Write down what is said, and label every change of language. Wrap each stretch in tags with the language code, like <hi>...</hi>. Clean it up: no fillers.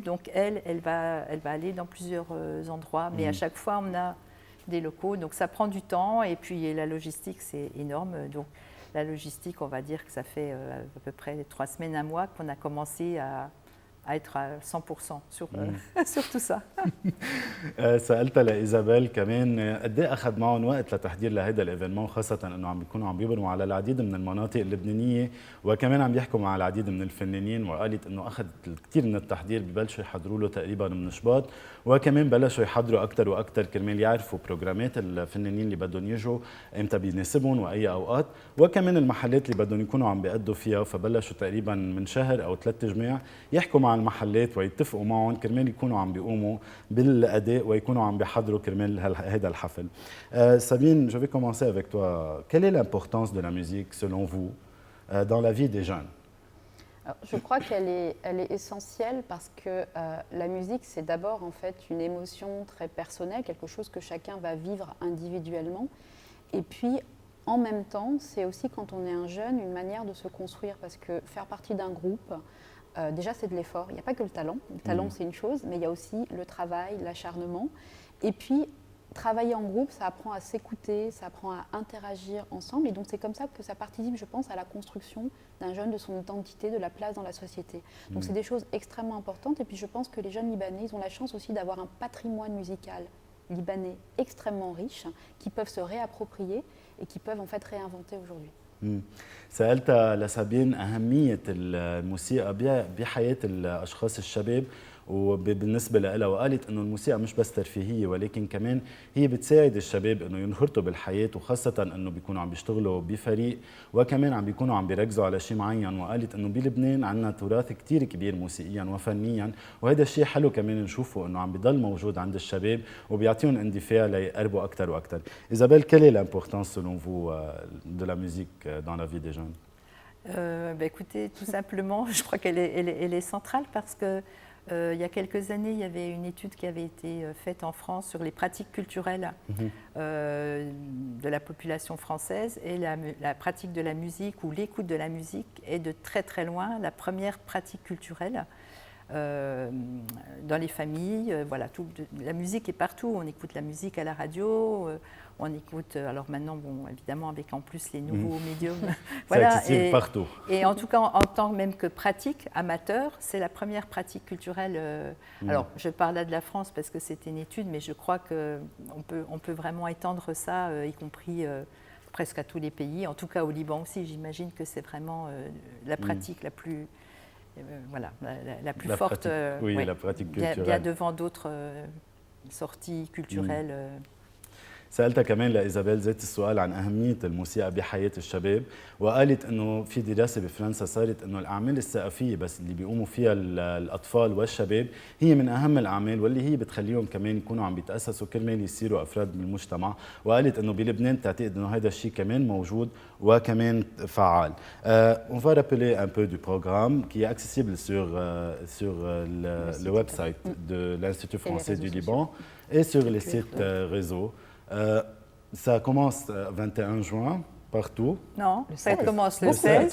<fr>Donc elle va aller dans plusieurs endroits. Mais à chaque fois, on a des locaux. Donc ça prend du temps. Et puis la logistique, c'est énorme. Donc la logistique, on va dire que ça fait à peu près 3 semaines, 1 mois qu'on a commencé à être à 100% sur tout ça.</fr> <ar>سألتها لإيزابيل كمان قد ايه أخذ معهم وقت لتحضير لهذا الإيفينمون، خاصة إنه عم بيكونوا عم بيبرموا على العديد من المناطق اللبنانية وكمان عم بيحكوا مع العديد من الفنانين، وقالت إنه أخذ كثير من التحضير، ببلشوا يحضروا له تقريبا من شباط، وكمان بلشوا يحضروا أكثر وأكثر كرمال يعرفوا بروجرامات الفنانين اللي بدهم يجوا إمتى بيناسبهم وأي أوقات، وكمان المحلات اللي بدهم يكونوا عم بيأدوا فيها. فبلشوا تقريبا من شهر أو 3 جماع يحكوا مع المحلات ويتفقوا معهم كرمال يكونوا عم بيقوموا بالأداء ويكونوا عم بيحضروا كرمال هذا الحفل.</ar> <fr>Sabine, je vais commencer avec toi. Quelle est l'importance de la musique selon vous dans la vie des jeunes? Alors, je crois elle est essentielle parce que la musique, c'est d'abord en fait une émotion très personnelle, quelque chose que chacun va vivre individuellement. Et puis, en même temps, c'est aussi quand on est un jeune, une manière de se construire parce que faire partie d'un groupe, déjà c'est de l'effort. Il n'y a pas que le talent. Le talent, c'est une chose, mais il y a aussi le travail, l'acharnement. Et puis, travailler en groupe, ça apprend à s'écouter, ça apprend à interagir ensemble. Et donc, c'est comme ça que ça participe, je pense, à la construction d'un jeune, de son identité, de la place dans la société. Donc, c'est des choses extrêmement importantes. Et puis, je pense que les jeunes Libanais, ils ont la chance aussi d'avoir un patrimoine musical libanais extrêmement riche, qui peuvent se réapproprier et qui peuvent en fait réinventer aujourd'hui.</fr> <ar>سألتها لسابين أهمية الموسيقى بحياة الأشخاص الشباب وبالنسبة لها، وقالت إنه الموسيقى مش بس ترفيهية ولكن كمان هي بتساعد الشباب إنه ينخرطوا بالحياة، وخاصة إنه بيكونوا عم بيشتغلوا بفريق وكمان عم بيكونوا عم بيركزوا على شيء معين. وقالت إنه بلبنان عندنا تراث كتير كبير موسيقيا وفنيا، وهذا الشيء حلو كمان نشوفه إنه عم بيضل موجود عند الشباب وبيعطيهم اندفاع ليقربوا أكثر وأكثر.</ar> <fr>Isabelle, quelle est l'importance selon vous de la musique dans la vie des jeunes? Écoutez, tout simplement, je crois qu'elle est centrale parce que il y a quelques années, il y avait une étude qui avait été faite en France sur les pratiques culturelles de la population française, et la pratique de la musique ou l'écoute de la musique est de très très loin la première pratique culturelle dans les familles. Voilà, la musique est partout. On écoute la musique à la radio, on écoute, alors maintenant, bon, évidemment, avec en plus les nouveaux médiums. Voilà, c'est accessible partout. Et en tout cas, en tant même que pratique amateur, c'est la première pratique culturelle. Alors, je parle là de la France parce que c'était une étude, mais je crois qu'on peut vraiment étendre ça, y compris presque à tous les pays, en tout cas au Liban aussi. J'imagine que c'est vraiment la pratique la plus... voilà, la plus forte, la pratique culturelle. Bien devant d'autres sorties culturelles.</fr> <ar>سألتها كمان لإيزابيل ذات السؤال عن أهمية الموسيقى بحياة الشباب، وقالت إنه في دراسة بفرنسا صارت إنه الأعمال الثقافية بس اللي بيقوموا فيها الأطفال والشباب هي من أهم الأعمال واللي هي بتخليهم كمان يكونوا عم بيتأسسوا كرمال يصيروا أفراد من المجتمع. وقالت إنه بلبنان تعتقد إنه هذا الشيء كمان موجود وكمان فعال.</ar> <fr>On va rappeler un peu du programme qui est accessible sur le website de l'Institut français du Liban et sur les sites réseau. Ça commence 21 juin partout. Non, Le ça 16. commence le Le 16.</fr>